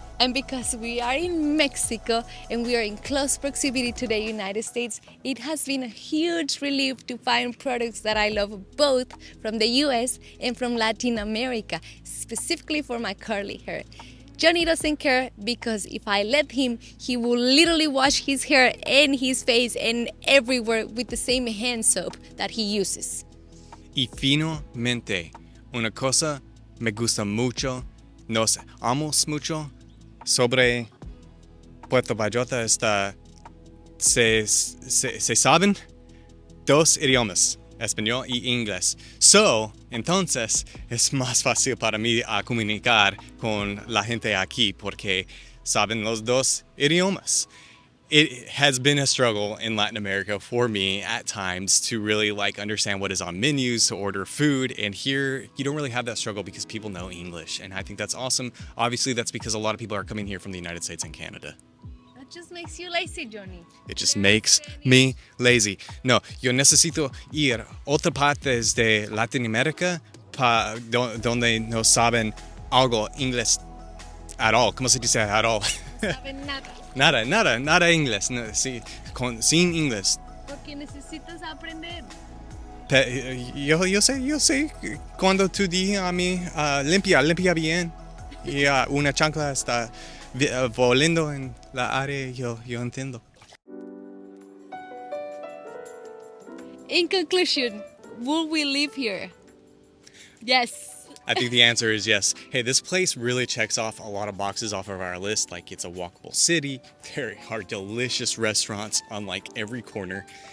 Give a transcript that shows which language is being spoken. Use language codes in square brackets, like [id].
[en] And because we are in Mexico and we are in close proximity to the United States, it has been a huge relief to find products that I love both from the US and from Latin America, specifically for my curly hair. Johnny doesn't care because if I let him, he will literally wash his hair and his face and everywhere with the same hand soap that he uses. [es] Y finalmente, una cosa me gusta mucho, nos amamos mucho sobre Puerto Vallarta está, se saben dos idiomas, español y inglés. Entonces es más fácil para mí a comunicar con la gente aquí porque saben los dos idiomas. [en] It has been a struggle in Latin America for me at times to really understand what is on menus, to order food. And here you don't really have that struggle because people know English. And I think that's awesome. Obviously, that's because a lot of people are coming here from the United States and Canada. That just makes you lazy, Johnny. It just makes me lazy. [es] No, yo necesito ir a otras partes de Latinoamérica donde no saben algo inglés [en] at all. [es] ¿Cómo se dice [en] at all? [es] No saben nada. Nada inglés, no, sí, sin inglés. Porque necesitas aprender. Yo sé, cuando tú dices a mí, limpia bien, y una chancla está volando en la área, yo entiendo. [en] In conclusion, will we live here? Yes. I think the answer is yes. Hey, this place really checks off a lot of boxes off of our list. Like, it's a walkable city. There are delicious restaurants on every corner.